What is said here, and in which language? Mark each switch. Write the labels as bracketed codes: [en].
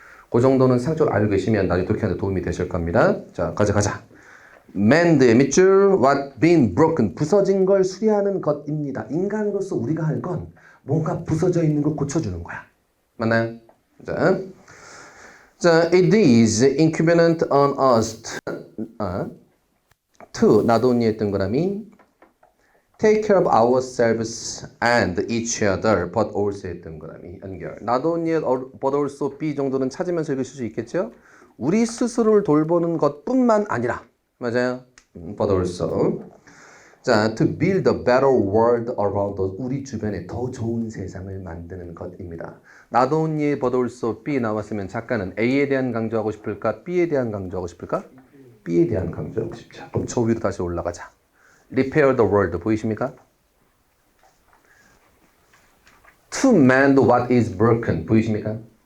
[ko] 그 정도는 상적으로 알고 계시면 나중에 독해하는데 도움이 되실 겁니다. 자, 가자. mend의 밑줄 [en] what been broken [ko] 부서진 걸 수리하는 것입니다. 인간으로서 우리가 할 건 뭔가 부서져 있는 걸 고쳐주는 거야. 맞나요? [en] 자, it is incumbent on us to not only 동그라미 take care of ourselves and each other, but also 동그라미 연결. Not only but also B [ko] 정도는 찾으면서 읽으실 수 있겠죠? 우리 스스로를 돌보는 것뿐만 아니라, 맞아요? [en] But also. 자, to build a better world around us. [ko] 우리 주변에 더 좋은 세상을 만드는 것입니다. [en] Not only but also B [ko] 나왔으면 작가는 A에 대한 강조하고 싶을까? B에 대한 강조하고 싶을까? B에 대한 강조하고 싶죠. 그럼 저 위로 다시 올라가자. [en] Repair the world [ko] 보이십니까? [en] To mend what is broken [ko] 보이십니까?